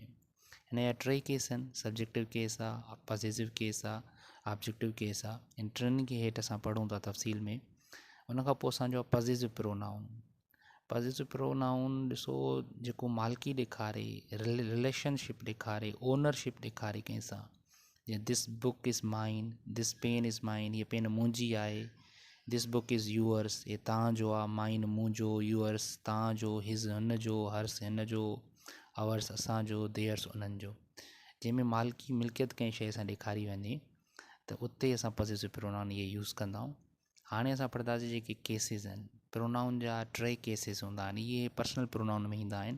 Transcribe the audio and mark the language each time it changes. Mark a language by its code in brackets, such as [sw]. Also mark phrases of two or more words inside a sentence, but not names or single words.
[sd] हिन जा टे केस आहिनि, [en] subjective case [sd] आहे, [en] possessive case [sd] आहे, [en] objective case [sd] आहे। इन टिनि खे हेठि असां पढ़ूं था तफ़सील में। उनखां पोइ असांजो [en] possessive pronoun. possessive pronoun [sd] ॾिसो जेको मालिकी ॾेखारे, रिलेशनशिप ॾेखारे, ओनरशिप ॾेखारे कंहिंसां। [en] जीअं this book is mine, this pen is mine, [sd] हीअ पेन मुंहिंजी आहे। [en] this book is yours, [sd] हे तव्हांजो आहे। माइन मुंहिंजो, यूअर्स तव्हांजो, हिज़ हिन जो, हर्स हिन जो, अवर्स असांजो, देयर्स उन्हनि जो। जंहिंमें मालिकी मिल्कियत कंहिं शइ सां ॾेखारी वञे त उते असां [en] possessive pronoun [sd] इहे यूज़ कंदा आहियूं। हाणे असां पढ़ंदासीं जेके केसिस आहिनि। प्रोनाउन जा टे केसिस हूंदा आहिनि, इहे [en] personal pronoun [sd] में ईंदा आहिनि।